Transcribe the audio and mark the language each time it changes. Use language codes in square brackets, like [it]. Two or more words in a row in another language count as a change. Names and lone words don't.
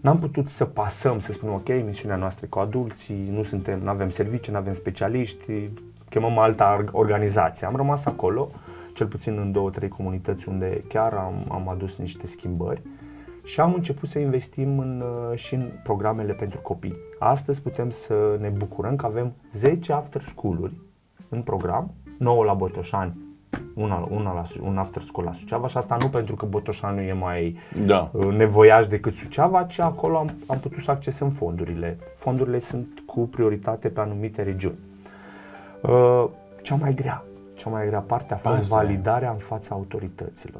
[ro] N-am putut să pasăm, să spunem, ok, misiunea noastră e cu adulții, nu avem servicii, nu avem specialiști, chemăm alta organizație. Am rămas acolo, cel puțin în 2-3 comunități unde chiar am adus niște schimbări și am început să investim și în programele pentru copii. Astăzi putem să ne bucurăm că avem 10 [en] after school- [ro] uri în program, 9 la Botoșani, un [en] after school [ro] la Suceava, și asta nu pentru că Botoșanul e mai nevoiaș decât Suceava, ci acolo am putut să accesăm fondurile. Fondurile sunt cu prioritate pe anumite regiuni. Cea mai grea parte a fost validarea în fața autorităților.